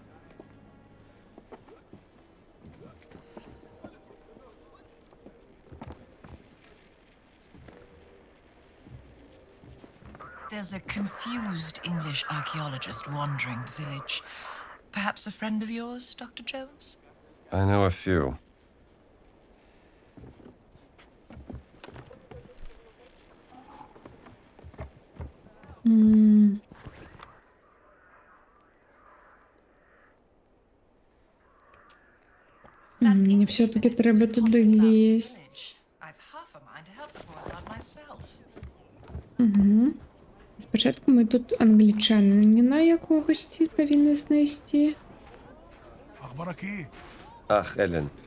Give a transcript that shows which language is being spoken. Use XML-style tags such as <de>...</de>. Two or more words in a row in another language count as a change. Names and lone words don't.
<en>There's a confused English archaeologist wandering the village. Perhaps a friend of yours, Dr. Jones? I know a few.</en> <uk>Мені все-таки треба туди лізти. Угу. Спочатку ми тут англічанина якогось повинні знайти.</uk> <ar>أخبارك إيه؟</ar> <de>Ach, Ellen.</de>